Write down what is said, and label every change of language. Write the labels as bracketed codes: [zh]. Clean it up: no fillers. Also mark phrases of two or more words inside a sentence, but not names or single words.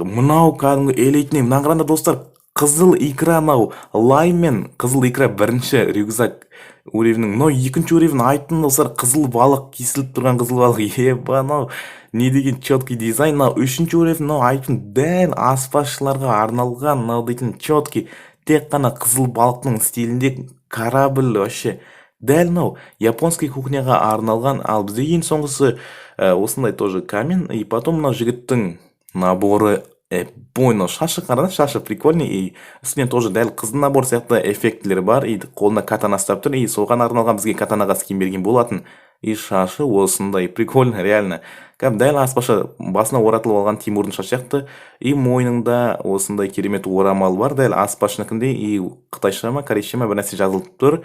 [kk] Мынау кәдімгі элитный, мынаңғыранда, достар, қызыл икра, лаймен қызыл икра бірінші рюкзак уровенің, екінші уровень айттым, достар, қызыл балық, кесіліп тұрған қызыл балық, не деген четкий дизайн. Үшінші уровень, айттым, дәл аспазшыларға арналған, дейтін четкий, тек қана қызыл балықтың стилінде корабль, вообще дәл японский кухняға арналған. Ал бізде ең соңғысы осындай [ru] тоже камень. И потом [kk] жігіттің наборы Бойно шашы қараңыз, шашы прикольный, и үстінен тоже дәл қыздың набор сияқты эффектілері бар, и қолына катана ұстап тұр, и соған арналған бізге катанаға скин берген болатын. И шашы осындай [ru] прикольно, реально. [kk] Дәл аспашы басына оратылып алған Тимурдың шашы сияқты, и мойнында осындай керемет орамал бар, дәл аспашыныкіндей, и қытайша ма, корейше ма бір нәрсе жазылып тұр.